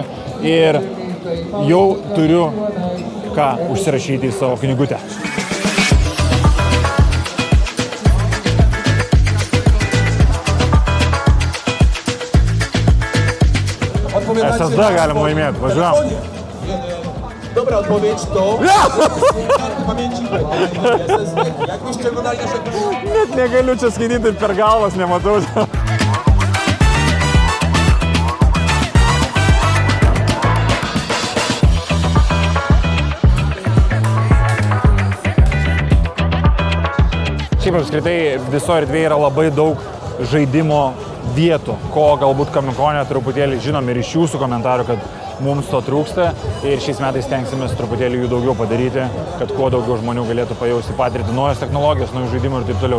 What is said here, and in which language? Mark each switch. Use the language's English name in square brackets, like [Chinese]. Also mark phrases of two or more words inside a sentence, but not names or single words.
[Lithuanian] Ir jau turiu ką užsirašyti į savo knygutę. SSD galim laimėti, važiuojam. [Polish] Dobra odpowiedź to... Pamięci jakbyście oglądali nasze... [Lithuanian] Net negaliu čia skaityti ir per galvas nematau. Šiaip apskritai visoje erdvėje yra labai daug žaidimo vietų, ko galbūt Komikone truputėlį žinom ir iš jūsų komentarų, kad mums to trūksta ir šiais metais stengsimės truputėlį jų daugiau padaryti, kad kuo daugiau žmonių galėtų pajausti, patirti naujas technologijas, naujų žaidimų ir taip toliau.